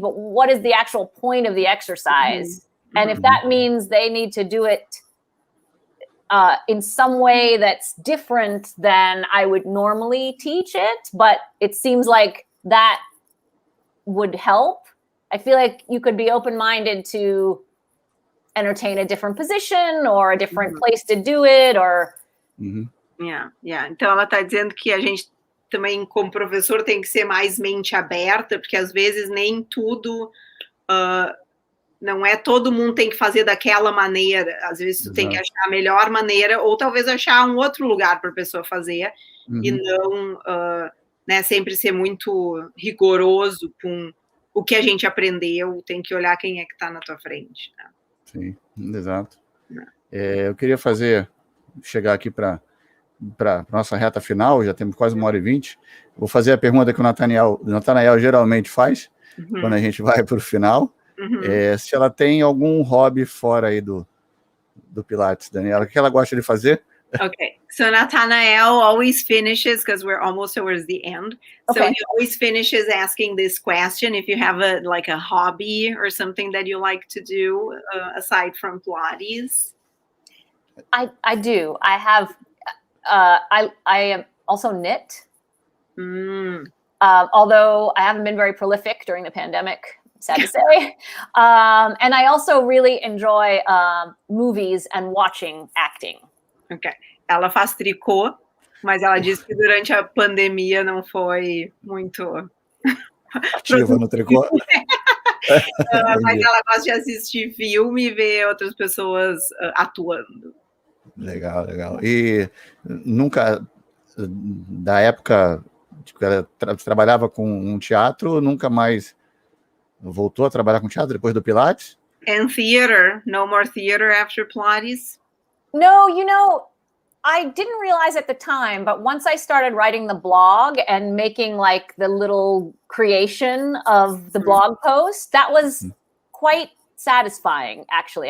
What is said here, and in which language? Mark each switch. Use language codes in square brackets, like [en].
[en] But what is the actual point of the exercise? And if that means they need to do it in some way that's different than I would normally teach it, but it seems like that would help. I feel like you could be open-minded to entertain a different position or a different place to do it, or... Yeah. [pt] Então, ela está dizendo que a gente também, como professor, tem que ser mais mente aberta, porque às vezes nem tudo... não é todo mundo tem que fazer daquela maneira. Às vezes tu tem que achar a melhor maneira, ou talvez achar um outro lugar para a pessoa fazer, e não né, sempre ser muito rigoroso com o que a gente aprendeu. Tem que olhar quem é que está na tua frente, né? Sim, exato. Eu queria chegar aqui para nossa reta final, já temos quase 1h20. Vou fazer a pergunta que o Nathanael geralmente faz, quando a gente vai para o final. Se ela tem algum hobby fora aí do Pilates, Daniela, o que ela gosta de fazer? [en] Okay, so Nathanael always finishes, because we're almost towards the end. So he always finishes asking this question: if you have a hobby or something that you like to do aside from Pilates. I do. I have. I am also knit. Although I haven't been very prolific during the pandemic, sad to say. And I also really enjoy movies and watching acting. Ok. [pt] Ela faz tricô, mas ela disse que durante a pandemia não foi muito... ativa no tricô. Mas ela gosta de assistir filme e ver outras pessoas atuando. Legal. E nunca, da época que ela trabalhava com um teatro, nunca mais voltou a trabalhar com teatro depois do Pilates? [en] And theater. No more theater after Pilates? No, you know, I didn't realize at the time, but once I started writing the blog and making like the little creation of the blog post, that was quite satisfying, actually.